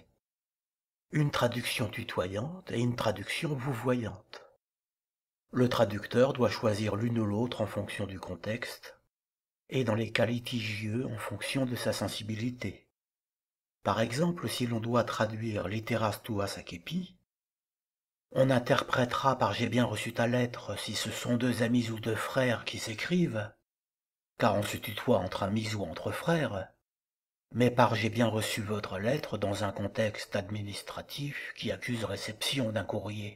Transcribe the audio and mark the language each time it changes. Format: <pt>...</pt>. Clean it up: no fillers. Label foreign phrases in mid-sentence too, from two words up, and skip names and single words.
<fr>Une traduction tutoyante et une traduction vouvoyante. Le traducteur doit choisir l'une ou l'autre en fonction du contexte, et dans les cas litigieux en fonction de sa sensibilité. Par exemple, si l'on doit traduire</fr> <la>litteras tuas accepi,</la> <fr>on interprétera par « j'ai bien reçu ta lettre » si ce sont deux amis ou deux frères qui s'écrivent, car on se tutoie entre amis ou entre frères, mais par « j'ai bien reçu votre lettre » dans un contexte administratif qui accuse réception d'un courrier.</fr>